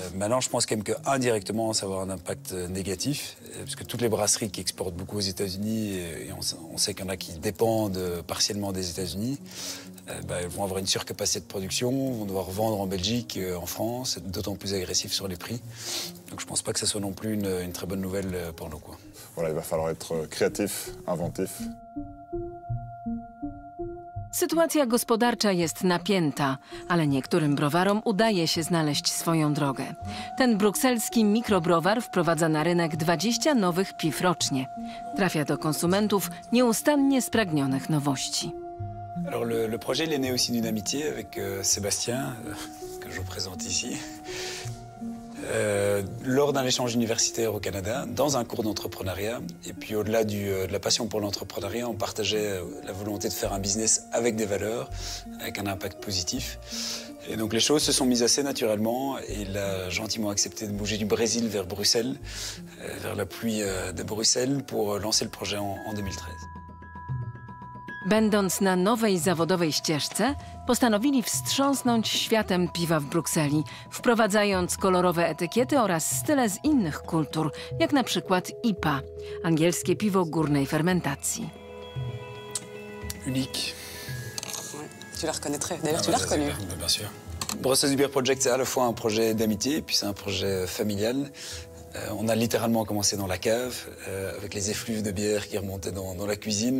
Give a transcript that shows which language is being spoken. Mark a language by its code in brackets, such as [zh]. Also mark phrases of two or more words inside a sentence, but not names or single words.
[fr] Maintenant, je pense quand même qu'indirectement, ça va avoir un impact négatif parce que toutes les brasseries qui exportent beaucoup aux États-Unis, et on sait qu'il y en a qui dépendent partiellement des États-Unis, elles vont avoir une surcapacité de production, vont devoir vendre en Belgique, en France, être d'autant plus agressifs sur les prix. Donc je pense pas que ça soit non plus une très bonne nouvelle pour nous, quoi. Voilà, il va falloir être créatif, inventif. [pl] Sytuacja gospodarcza jest napięta, ale niektórym browarom udaje się znaleźć swoją drogę. Ten brukselski mikrobrowar wprowadza na rynek 20 nowych piw rocznie. Trafia do konsumentów nieustannie spragnionych nowości. [fr] Alors le projet il est né aussi d'une amitié avec Sébastien, que je vous présente ici. Lors d'un échange universitaire au Canada, dans un cours d'entrepreneuriat. Et puis au-delà de la passion pour l'entrepreneuriat, on partageait la volonté de faire un business avec des valeurs, avec un impact positif. Et donc les choses se sont mises assez naturellement et il a gentiment accepté de bouger du Brésil vers Bruxelles, vers la pluie de Bruxelles, pour lancer le projet en 2013. [pl] Będąc na nowej zawodowej ścieżce, postanowili wstrząsnąć światem piwa w Brukseli, wprowadzając kolorowe etykiety oraz style z innych kultur, jak na przykład IPA, angielskie piwo górnej fermentacji. [fr] Unique. Ouais. Tu la reconnaîtrais. D'ailleurs, tu l'as reconnue. Bien sûr. Brussels Beer Project, c'est à la fois un projet d'amitié et puis c'est un projet familial. On a littéralement commencé dans la cave, avec les effluves de bière qui remontaient dans la cuisine.